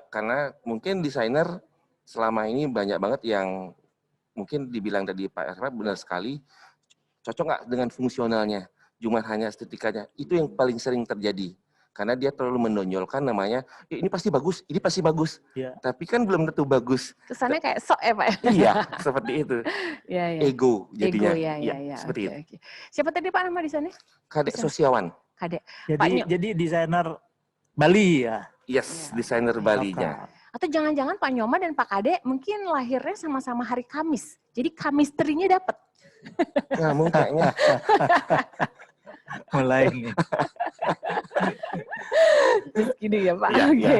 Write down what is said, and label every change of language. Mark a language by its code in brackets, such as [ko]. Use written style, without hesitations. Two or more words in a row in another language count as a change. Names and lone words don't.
[id] Karena mungkin desainer selama ini banyak banget yang mungkin dibilang tadi Pak Erfa benar sekali, cocok nggak dengan fungsionalnya, cuma hanya estetikanya. Itu yang paling sering terjadi. Karena dia terlalu menonjolkan namanya, ini pasti bagus, ini pasti bagus. Ya. Tapi kan belum tentu bagus. Kesannya kayak sok ya Pak? Iya, seperti itu. Ego jadinya. Seperti itu. Siapa tadi Pak nama di sana? Kadek Sosiawan. Kadek. Jadi desainer Bali ya? Yes, desainer Balinya. Atau jangan-jangan Pak Nyoma dan Pak Kadek mungkin lahirnya sama-sama hari Kamis. Jadi chemistry-nya dapet. Nah, mungkinnya. Mulai nih. Gini ya Pak. Oke.